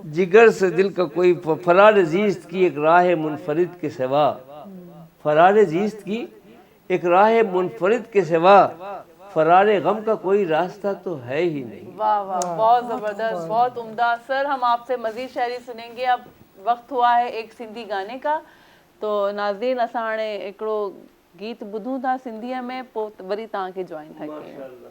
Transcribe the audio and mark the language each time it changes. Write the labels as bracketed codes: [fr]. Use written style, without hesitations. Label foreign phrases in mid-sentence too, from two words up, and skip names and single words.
[ur] جگر سے دل کا کوئی فرار زیست کی ایک راہ منفرد کے سوا، فرار زیست کی ایک راہ منفرد کے سوا، فرار غم کا کوئی راستہ تو ہے ہی نہیں. واہ واہ، بہت زبردست، بہت عمدہ. سر ہم آپ سے مزید شاعری سنیں گے. اب وقت ہوا ہے ایک سندھی گانے کا. [sd] تو ناظرین، اساں ہاणे हिकिड़ो गीत ॿुधूं था सिंधीअ में, पोइ वरी तव्हांखे जॉइन था कयूं.